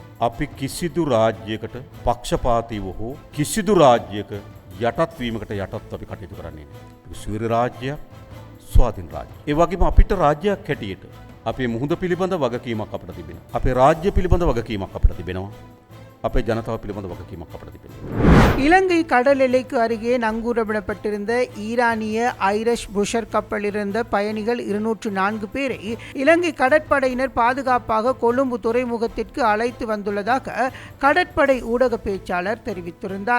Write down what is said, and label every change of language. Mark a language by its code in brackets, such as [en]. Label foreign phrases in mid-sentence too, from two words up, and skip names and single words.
[si] අපි කිසිදු රාජ්‍යයකට පක්ෂපාතීව හෝ කිසිදු රාජ්‍යයක යටත් වීමකට යටත් අපි කටයුතු කරන්නේ නැහැ. සුවීර රාජ්‍යයක්, ස්වාධීන රාජ්‍යයක්. ඒ වගේම අපිට රාජ්‍යයක් හැටියට අපේ මුහුද පිළිබඳ වගකීමක් අපිට තිබෙනවා. අපේ රාජ්‍ය පිළිබඳ වගකීමක් අපිට තිබෙනවා. අපේ ජනතාව පිළිබඳ වගකීමක් අපිට තිබෙනවා. [ta] இலங்கை கடல் எல்லைக்கு அருகே நங்கூரமிடப்பட்டிருந்த ஈரானிய ஐரிஷ் புஷர் கப்பலில் இருந்த பயணிகள் 204 பேரை இலங்கை கடற்படையினர் பாதுகாப்பாக கொழும்பு துறைமுகத்திற்கு அழைத்து வந்துள்ளதாக கடற்படை ஊடக பேச்சாளர் தெரிவித்திருந்தார்.